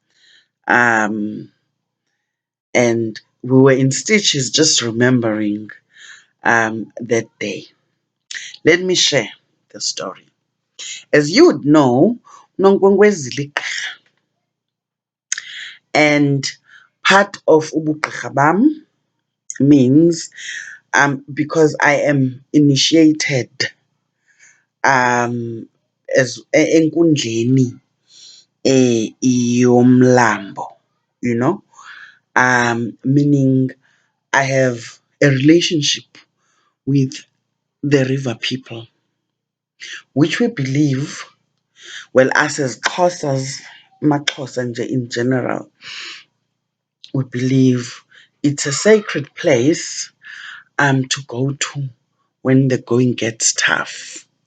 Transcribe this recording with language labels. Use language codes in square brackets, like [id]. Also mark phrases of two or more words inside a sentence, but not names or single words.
[en] And we were in stitches just remembering that day. Let me share the story. As you would know, [xh] Nongwengwezi igqirha, [en] and part of [xh] ubugqirha bam [en] means because I am initiated [xh] as enkundleni yomlambo, [en] meaning I have a relationship with the river people, which we believe, well, us as Xhosas, [xh] Maxhosa nje [en] in general, we believe it's a sacred place to go to when the going gets tough.